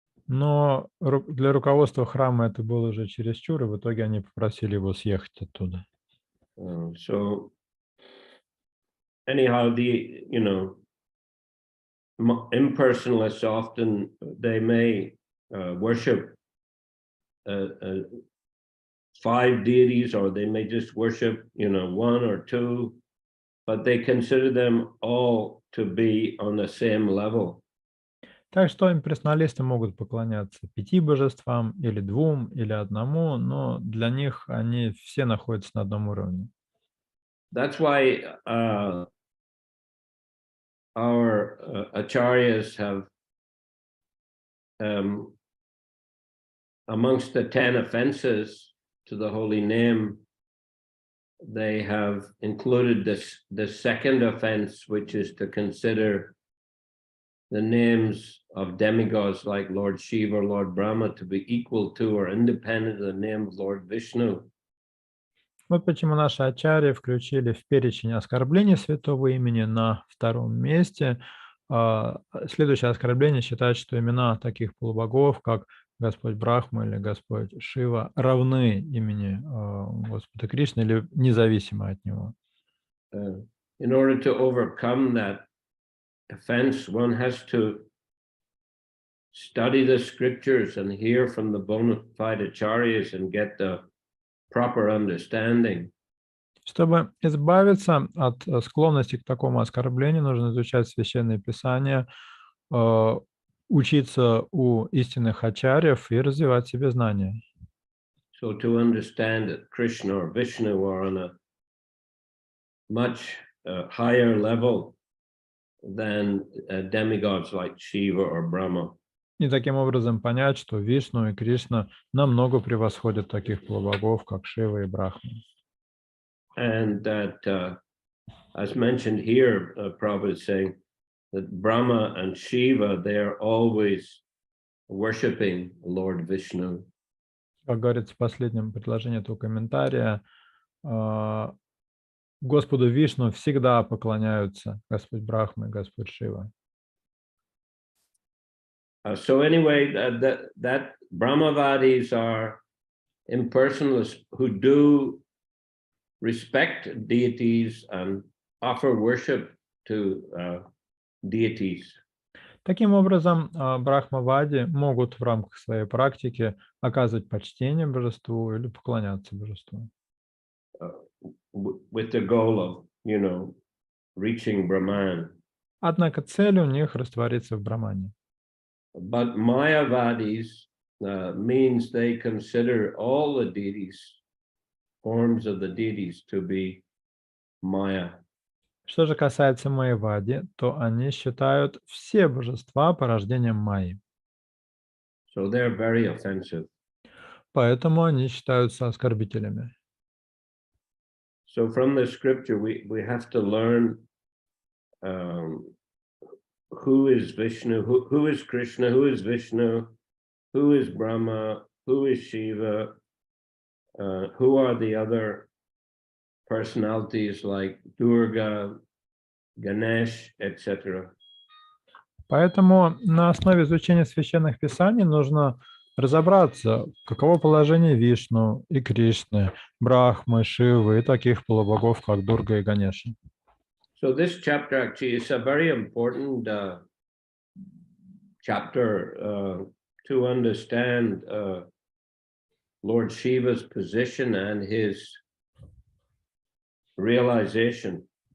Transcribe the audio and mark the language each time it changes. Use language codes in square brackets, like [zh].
[ru] Но для руководства храма это было уже чересчур, и в итоге они попросили его съехать оттуда. [en] So anyhow, the impersonalists often they may worship 5 deities, or they may just worship 1 or 2, but they consider them all to be on the same level. [ru] Так что имперсоналисты могут поклоняться 5 божествам, или 2, или 1, но для них они все находятся на одном уровне. [en] That's why our acharyas have, amongst the 10 offenses to the holy name, they have included the second offense, which is to consider the names of demigods like Lord Shiva or Lord Brahma to be equal to or independent of the name of Lord Vishnu. [ru] Вот почему наши ачарьи включили в перечень оскорблений святого имени на 2 месте. Следующее оскорбление считает, что имена таких полубогов, как Господь Брахма или Господь Шива, равны имени Господа Кришны или независимы от него. [en] in order to overcome that offense, one has to study the scriptures and hear from the bona fide acharyas and get the proper understanding. [ru] Чтобы избавиться от склонности к такому оскорблению, нужно изучать священные писания, учиться у истинных ачарьев и развивать в себе знания. [en] So to understand that Krishna or Vishnu are on a much higher level than demigods like Shiva or Brahma. [ru] И таким образом понять, что Вишну и Кришна намного превосходят таких полубогов, как Шива и Брахма. [en] And that, as mentioned here, Prabhupada is saying that Brahma and Shiva, they are always worshipping Lord Vishnu. [ru] Как говорится в последнем предложении этого комментария, Господу Вишну всегда поклоняются Господь Брахма и Господь Шива. [en] So anyway, that Brahmavadis are impersonalists who do respect deities and offer worship to deities. [ru] Таким образом, брахмавади могут в рамках своей практики оказывать почтение божеству или поклоняться божеству. [en] With the goal of, reaching Brahman. [ru] Однако цель у них раствориться в Брахмане. [en] But Mayavadis means they consider all the deities, forms of the deities, to be Maya. [ru] Что же касается Майявади, то они считают все божества порождением Майи. [en] So they're very offensive. [ru] Поэтому они считаются оскорбителями. [en] So from the scripture, we have to learn who is Vishnu, who is Krishna, who is Vishnu, who is Brahma, who is Shiva, who are the other personalities like Durga, Ganesh, etc. [ru] Поэтому на основе изучения священных писаний нужно разобраться, каково положение Вишну и Кришны, Брахмы, Шивы и таких полубогов, как Дурга и Ганеша. [en] So this chapter actually is a very important chapter to understand Lord Shiva's position and his realization.